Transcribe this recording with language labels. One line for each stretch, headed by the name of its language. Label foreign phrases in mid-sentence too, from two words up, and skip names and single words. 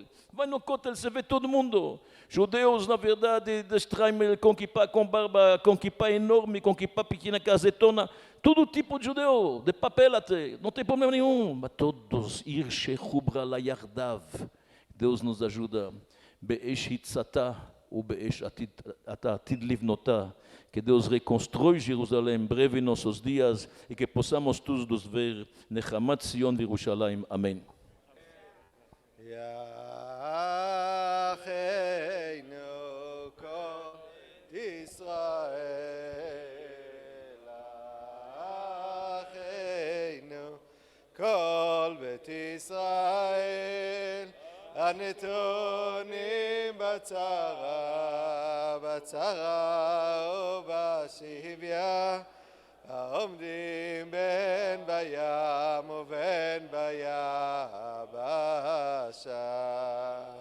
Portuguese: Vai no Kotel, você vê todo mundo. Judeus, na verdade, de Streimer, com kippah, com barba, com kippah enorme, com kippah pequena, casetona, todo tipo de judeu, de papel até, não tem problema nenhum.
Hebrew: Mas todos, עיר שחוברה לה יחדיו.
Portuguese: Deus nos ajuda.
Hebrew: באש הצתה ou באש עתיד לבנותה.
Portuguese: Que Deus reconstrui Jerusalém breve em nossos dias e que possamos todos ver
Hebrew: נחמת ציון
Portuguese: de Jerusalém. Amém.
Hebrew: אחינו כל ישראל, אחינו כל בית ישראל, הנתונים בצרה ובשביה, העומדים בין בים ובין ביבשה.